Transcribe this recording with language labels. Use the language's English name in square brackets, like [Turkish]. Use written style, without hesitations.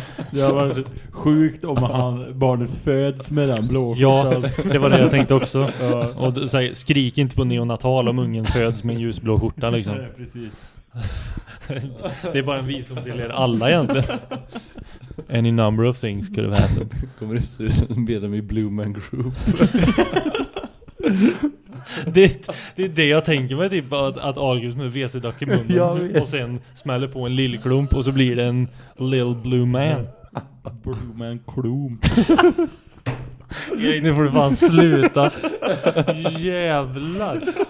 [Swedish] Det har varit sjukt om han barnet föds med den blå skjorta. Ja, det var det jag tänkte också. Ja. Och så här, skrik inte på neonatal om ungen föds med en ljusblå skjorta liksom. Nej, precis. Det är bara en visdom till er alla egentligen. [English] Any number of things could have happened. [Swedish] Kommer det se ut som medlem i Blue Man Group? Det är det jag tänker mig, typ att Argus med WC-duck i munnen och sen smäller på en lill klump och så blir det en lill blue man. Blue man klump. Nej, nu får du fan sluta. Jävlar.